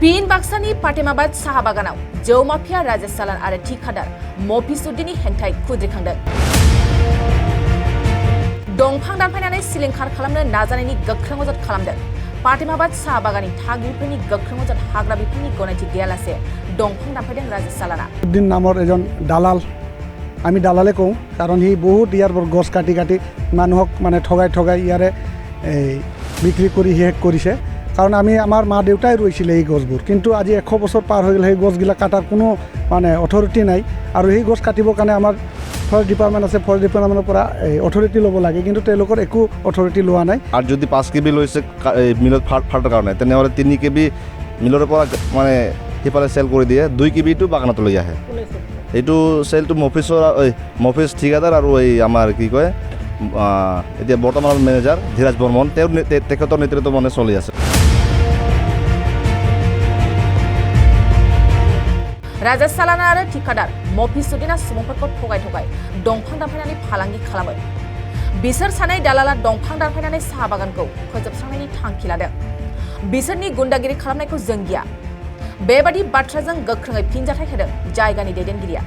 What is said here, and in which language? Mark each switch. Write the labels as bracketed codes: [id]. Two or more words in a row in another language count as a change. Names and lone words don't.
[brx] पीन बाक्सानी पाटेमाबाद साहा बागानाव जौ माफिया राजेश सालान आरो ठिकादार मफिजुद्दिननि हेंथायै खुद्रिखांदों। दंफां दानफायनानै सिलिंखार खालामनो नाजानायनि गोख्रों अजद खालामदों। पाटेमाबाद साहा बागाननि थागिरिफोरनि गोख्रों अजद हाग्रा बिफाननि गनायथि गैयालासे दंफां दानफायदों राजेश सालाना। [as] दिन नाমৰ এজন দালাল আমি দালালে কওঁ কাৰণ সি বহুত ইয়াৰ গছ কাটি কাটি মানুহক মানে ঠগাই ইয়াৰে বিক্ৰী কৰি শেষ কৰিছে। কাৰণ আমি আমাৰ মা দেউতাই ৰুইছিলে এই গছবোৰ, কিন্তু আজি 100 বছৰ পাৰ হৈ গ'ল সেই গছগিলা কাটাৰ কোনো মানে অথৰিটি নাই। আৰু সেই গছ কাটিবৰ কাৰণে আমাৰ [en] forest department [as] আছে, [en] forest department [as] পৰা অথৰিটি ল'ব লাগে, কিন্তু তেওঁলোকৰ একো অথৰিটি লোৱা নাই। আৰু যদি 5 কেবি লৈছে মিলত ফাটাৰ কাৰণে তেনেহ'লে 3 কেবি মিলৰ পৰা মানে সিফালে চেল কৰি দিয়ে, 2 কেবিটো বাগানত লৈ আহে। এইটো চেলটো মফিজ ঠিকাদাৰ আৰু এই আমাৰ কি কয় এতিয়া বৰ্তমানৰ মেনেজাৰ ধীৰাজ বৰ্মন তেখেতৰ নেতৃত্ব মানে চলি আছে। [brx] राजेश सालाना आरो ठिकादार मफिजुद्दिना सुबुंफोरखौ थगाय दंफां दानफायनानै फालांगि खालामो। बिसोर सानै दालाला दंफां दानफायनानै साहा बागानखौ फोजोबस्रांनायनि थांखि लादों। बिसोरनि गुन्डागिरि खालामनायखौ जों गिया। बेबादि बाथ्राजों गोख्रोङै फिनजाथाय होदों जायगानि दैदेनगिरिया।